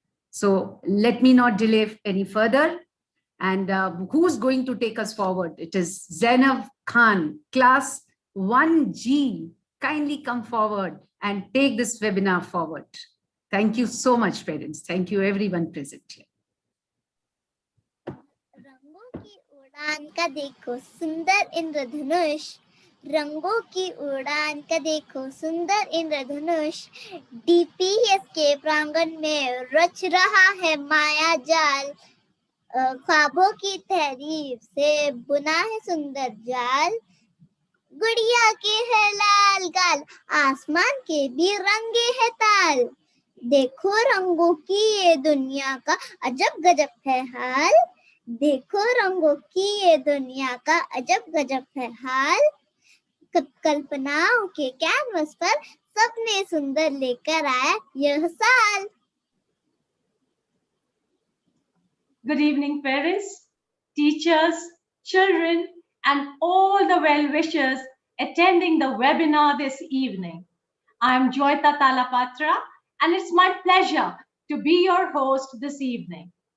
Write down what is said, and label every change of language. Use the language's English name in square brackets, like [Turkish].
[English] So let me not delay any further. And who's going to take us forward? It is Zainab Khan, class 1G. Kindly come forward and take this webinar forward. Thank you so much, parents. Thank you, everyone present here. [Hindi] रंगों की उड़ान का देखो सुंदर इंद्रधनुष, रंगों की उड़ान का देखो सुंदर इंद्रधनुष, डीपीएस के प्रांगण में रच रहा है माया जाल, ख्वाबों की तहरीर से बुना है सुंदर जाल, गुड़िया के है लाल गाल, आसमान के भी रंगे है ताल, देखो रंगों की ये दुनिया का अजब गजब है हाल, देखो रंगों की ये दुनिया का अजब गजब है हाल, कल्पनाओं के कैनवस पर सपने सुंदर लेकर आया यह साल. [English] Good evening, parents, teachers, children, and all the well-wishers attending the webinar this evening. I'm Joyita Talapatra, and it's my pleasure to be your host this evening.